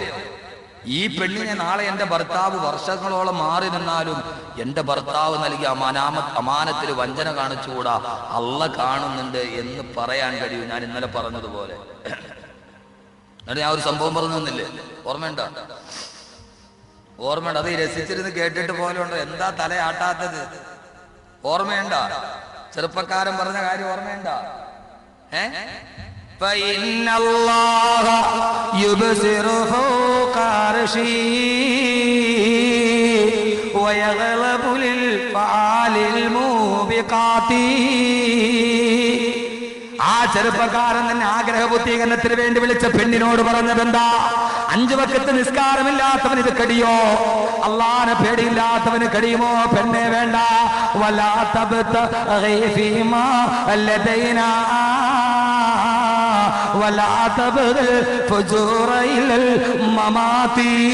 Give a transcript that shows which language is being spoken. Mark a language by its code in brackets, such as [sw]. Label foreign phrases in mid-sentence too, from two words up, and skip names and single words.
[ml] ഈ പെണ്ണിനെ നാളെ എന്റെ ഭർത്താവ് വർഷങ്ങളോളം മാറി നിന്നാലും എന്റെ ഭർത്താവ് നൽകിയ അമാനത്തിൽ വഞ്ചന കാണിച്ചുകൂടാ, അള്ള കാണുന്നുണ്ട് എന്ന് പറയാൻ കഴിയും. ഞാൻ ഇന്നലെ പറഞ്ഞതുപോലെ. എന്നിട്ട് ഞാൻ ഒരു സംഭവം പറഞ്ഞില്ലേ? ഓർമ്മയുണ്ടോ? അത് രസിച്ചിരുന്ന് കേട്ടിട്ട് പോലെ ഉണ്ടോ? എന്താ തലയാട്ടാത്തത്? ഓർമ്മയുണ്ടോ? ചെറുപ്പക്കാരൻ പറഞ്ഞ കാര്യം ഓർമ്മയുണ്ടോ? [ar] فإن الله يبصر فوق عرشه ويغلب للفعال الموبقات. [ml] ആ ചെറുപ്പക്കാരൻ തന്നെ ആഗ്രഹപൂർത്തീകരണത്തിന് വേണ്ടി വിളിച്ച പെണ്ണിനോട് പറഞ്ഞതെന്താ? 5 വക്ത് നിസ്കാരമില്ലാത്തവന് ഇത് കടിയോ? അള്ളാനെ പേടിയില്ലാത്തവന് കടിയുമോ? പെണ്ണെ വേണ്ട. [ar] ولا تبتغي فيما لدينا ولا تبغ الفجور إلى الممات.